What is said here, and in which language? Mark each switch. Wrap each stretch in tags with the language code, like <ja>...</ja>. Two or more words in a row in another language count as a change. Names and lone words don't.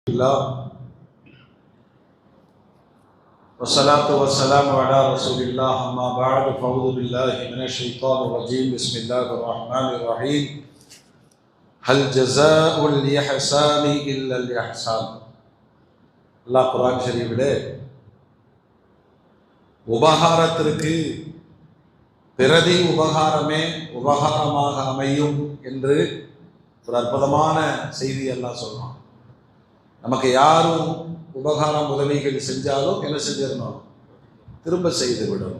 <ar>الله والصلاة والسلام على رسول الله أما بعد فأعوذ بالله من الشيطان الرجيم بسم الله الرحمن الرحيم هل جزاء الإحسان إلا الإحسان</ar> <ta>அல்லாஹ் குர்ஆன் ஷரீஃபிலே உபகாரத்திற்கு பிரதி உபகாரமே உபகாரமாக அமையும் என்று ஒரு அற்புதமான செய்தி எல்லாம் சொல்றான். நமக்கு யாரும் உபகாரம் உதவிகள் செஞ்சாலும் என்ன செஞ்சிடணும், திரும்ப செய்து விடணும்.</ta>